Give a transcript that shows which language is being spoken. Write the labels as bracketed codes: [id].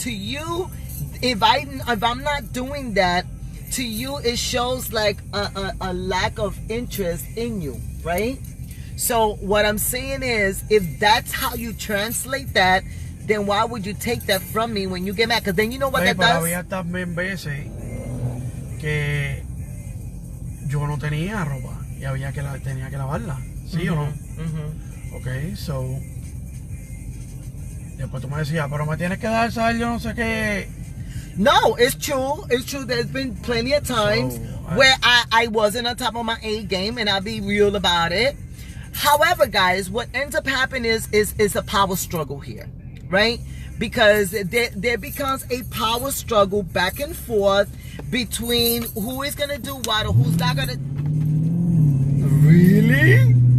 [en] To you, if I'm not doing that, to you it shows like a lack of interest in you, right? So what I'm saying is, if that's how you translate that, then why would you take that from me when you get mad? Because then you know what that does? [es] Había también veces que yo no tenía ropa y había que tenía que lavarla, ¿sí o no? Okay, so después tú me decías, pero me tienes que dar saber yo no sé qué. [en] No, it's true. It's true. There's been plenty of times where I wasn't on top of my A game, and I'll be real about it. However, guys, what ends up happening is a power struggle here, right? Because there becomes a power struggle back and forth between who is going to do what or who's not going to. Really?